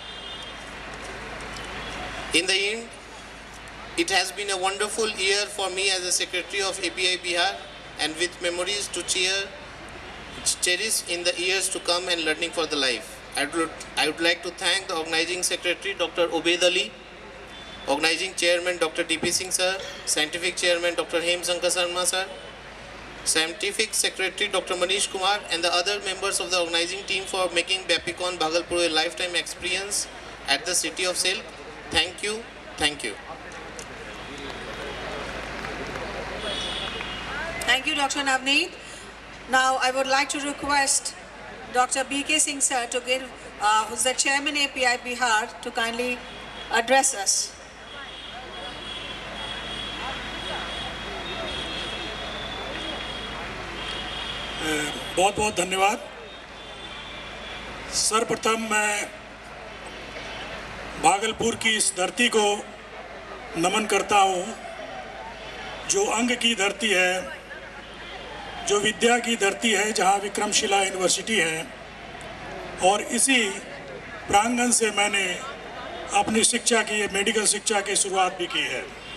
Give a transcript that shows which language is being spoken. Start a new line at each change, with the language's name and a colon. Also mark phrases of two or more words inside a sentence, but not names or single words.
English: In the end, it has been a wonderful year for me as a secretary of API Bihar, and with memories to cherish in the years to come and learning for the life. I would like to thank the organizing secretary Dr. Obaid Ali, organizing chairman Dr. DP Singh sir, scientific chairman Dr. Hem Shankar Sharma sir, scientific secretary Dr. Manish Kumar, and the other members of the organizing team for making Bapicon Bhagalpur a lifetime experience at the city of Silk. Thank you. Thank you. Thank you, Dr. Navneet. Now I would like to request Dr. B.K. Singh sir to give, who's the chairman API Bihar, to kindly address us.
Hindi: बहुत बहुत धन्यवाद। सर्वप्रथम मैं भागलपुर की इस धरती को नमन करता हूँ, जो अंग की धरती है, जो विद्या की धरती है, जहाँ विक्रमशिला यूनिवर्सिटी है, और इसी प्रांगण से मैंने अपनी शिक्षा की, मेडिकल शिक्षा की शुरुआत भी की है।